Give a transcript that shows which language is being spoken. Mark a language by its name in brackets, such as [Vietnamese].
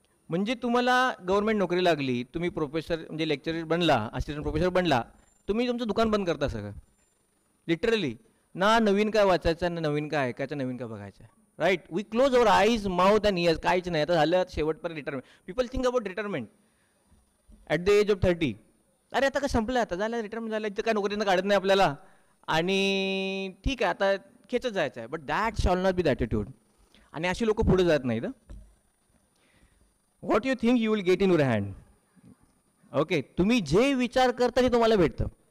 [Marathi] म्हणजे तुम्हाला गव्हर्नमेंट नोकरी लागली, तुम्ही प्रोफेसर म्हणजे लेक्चरर बनला, असिस्टंट प्रोफेसर बनला, तुम्ही तुमचं दुकान बंद करता सगळं लिटरली. ना नवीन काय वाचायचं, ना नवीन काय ऐकायचं, नवीन काय बघायचं. [English] Right, we close our eyes, mouth and ears. [Marathi] काहीच नाही. आता झालं शेवटपर्यंत retirement. [English] People think about retirement at the age of 30. [Marathi] अरे आता काय संपलं, आता झालं रिटायरमेंट झालं, इथं काय नोकरीनं काढत नाही आपल्याला, आणि ठीक आहे आता खेचत जायचं आहे. [English] But that shall not be the attitude. [Marathi] आणि अशी लोक पुढे जात नाहीत. [English] What you think you will get in your hand. Okay, [Marathi] तुम्ही जे विचार करता ते तुम्हाला भेटतं.